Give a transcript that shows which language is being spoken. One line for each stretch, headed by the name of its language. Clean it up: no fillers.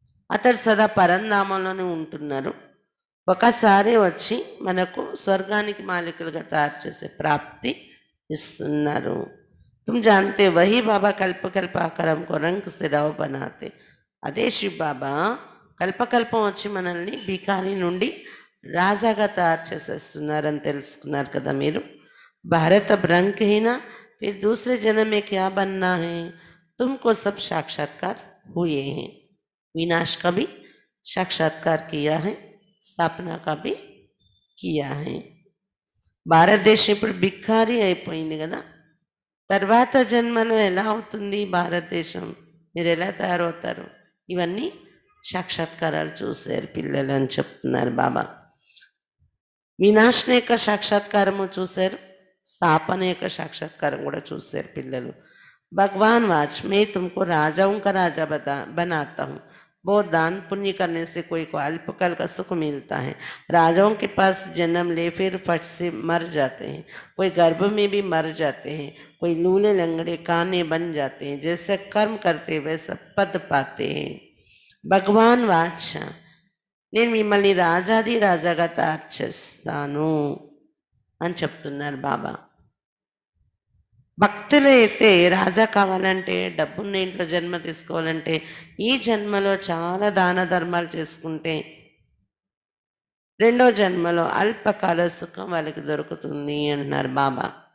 Telugu: అతడు సదా పరంధామంలోనే ఉంటున్నారు. ఒకసారి వచ్చి మనకు స్వర్గానికి మాలికులుగా తయారు చేసే ప్రాప్తి ఇస్తున్నారు.
Hindi: तुम जानते वही बाबा कल्प कल्प आकर हमको रंग से रव बनाते.
Telugu: అదే శివ బాబా కల్పకల్పం వచ్చి మనల్ని భికారి నుండి రాజాగా తయారు చేసేస్తున్నారని తెలుసుకున్నారు కదా మీరు.
Hindi: भारत अब रंग ही ना, फिर दूसरे जन्म में क्या बनना है? तुमको सब साक्षात्कार हुए हैं. विनाश का भी साक्षात्कार किया है, స్థాపన का भी किया है.
Telugu: భారతదేశం ఇప్పుడు భికారి అయిపోయింది కదా. తర్వాత జన్మలో ఎలా అవుతుంది భారతదేశం? మీరు ఎలా తయారవుతారు? ఇవన్నీ సాక్షాత్కారాలు చూశారు పిల్లలు అని చెప్తున్నారు బాబా. వినాశన యొక్క సాక్షాత్కారము చూశారు, స్థాపన యొక్క సాక్షాత్కారం కూడా చూశారు పిల్లలు.
Hindi: भगवान वाच मैं तुमको राजाओं का राजा बनाता हूँ. बहुत दान पुण्य करने से कोई को अल्पकाल का सुख मिलता है. राजाओं के पास जन्म ले फिर फट से मर जाते हैं, कोई गर्भ में भी मर जाते हैं, कोई लूले लंगड़े काने बन जाते हैं. जैसे कर्म करते वैसा पद पाते हैं. भगवान वाच
Telugu: నేను మిమ్మల్ని రాజాది రాజాగా తయారు చేస్తాను. అని చెప్తున్నారు బాబా. భక్తులు అయితే రాజా కావాలంటే, డబ్బున్న ఇంట్లో జన్మ తీసుకోవాలంటే, ఈ జన్మలో చాలా దాన ధర్మాలు చేసుకుంటే, రెండో జన్మలో అల్పకాల సుఖం వాళ్ళకి దొరుకుతుంది అంటున్నారు బాబా.